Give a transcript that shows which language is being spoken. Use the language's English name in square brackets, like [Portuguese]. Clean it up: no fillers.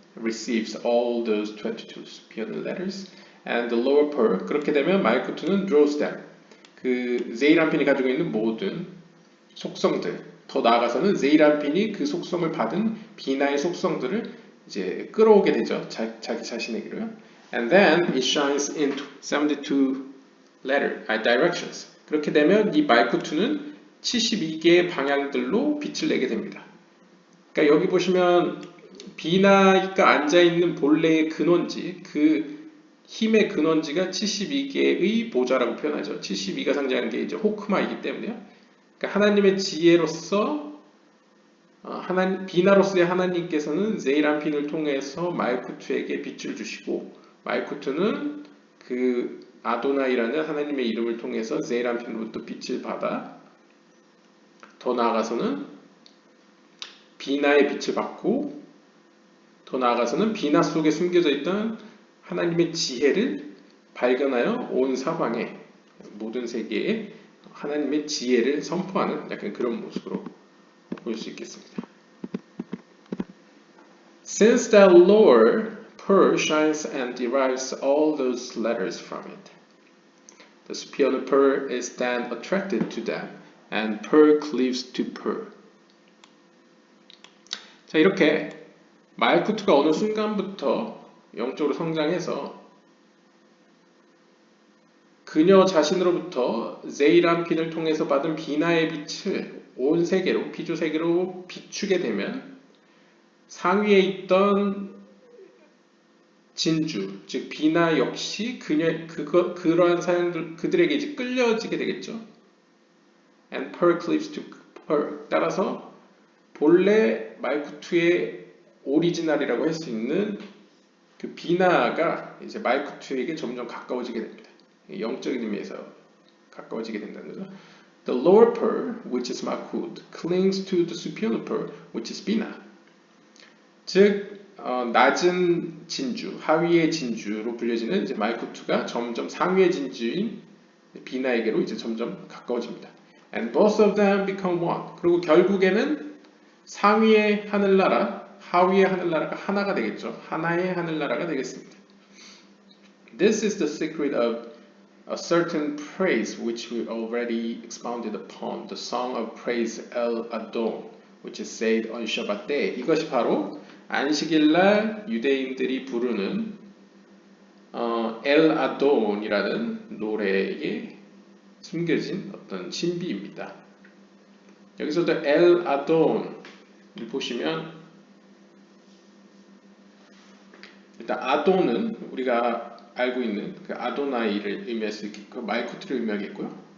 [English] Receives all those 22 supernal letters and the lower pearl. [Korean] 그렇게 되면 말쿠트는 [English] draws them. [Korean] 그 제이란핀이 가지고 있는 모든 속성들, 더 나아가서는 제이란핀이 그 속성을 받은 비나의 속성들을 이제 끌어오게 되죠. 자기 자신에게로요. [English] And then it shines into 72 directions. [Korean] 그렇게 되면 이 말쿠트는 72개의 방향들로 빛을 내게 됩니다. 그러니까 여기 보시면 비나가 앉아있는 본래의 근원지, 그 힘의 근원지가 72개의 보좌라고 표현하죠. 72가 상징하는 게 이제 호크마이기 때문에요. 그러니까 하나님의 지혜로서 비나로서의 하나님께서는 제이란핀을 통해서 말쿠트에게 빛을 주시고 말쿠트는 그 아도나이라는 하나님의 이름을 통해서 제이란핀으로부터 빛을 받아 더 나아가서는 비나의 빛을 받고 더 나아가서는 비나 속에 숨겨져 있던 하나님의 지혜를 발견하여 온 사방에 모든 세계에 하나님의 지혜를 선포하는 약간 그런 모습으로 볼 수 있겠습니다. [English] Since that lower pearl shines and derives all those letters from it, the superior pearl is then attracted to them, and pearl cleaves to pearl. [Korean] 자, 이렇게 마이쿠트가 어느 순간부터 영적으로 성장해서 그녀 자신으로부터 제이람핀을 통해서 받은 비나의 빛을 온 세계로, 피조 세계로 비추게 되면 상위에 있던 진주, 즉 비나 역시 그러한 사람들 그들에게 이제 끌려지게 되겠죠. [English] And pearl cleaves to pearl. [Korean] 따라서 본래 마이쿠트의 오리지널이라고 할 수 있는 그 비나가 이제 마이쿠트에게 점점 가까워지게 됩니다. 영적인 의미에서 가까워지게 된다는 거죠. [English] The lower pearl, which is Malkut, clings to the superior pearl, which is Bina. [Korean] 즉 낮은 진주, 하위의 진주로 불려지는 이제 말쿠트가 점점 상위의 진주인 비나에게로 이제 점점 가까워집니다. [English] And both of them become one. [Korean] 그리고 결국에는 상위의 하늘나라, 하위의 하늘나라가 하나가 되겠죠. 하나의 하늘나라가 되겠습니다. [English] This is the secret of a certain praise which we already expounded upon, the song of praise El Adon, which is said on Shabbat day. [Korean] 이것이 바로 안식일날 유대인들이 부르는 엘 아돈이라는 노래에 숨겨진 어떤 신비입니다. 여기서도 엘 아돈을 보시면 일단 아돈은 우리가 알고 있는 그 아도나이를 의미할 수 있고 그 말쿠트를 의미하겠고요.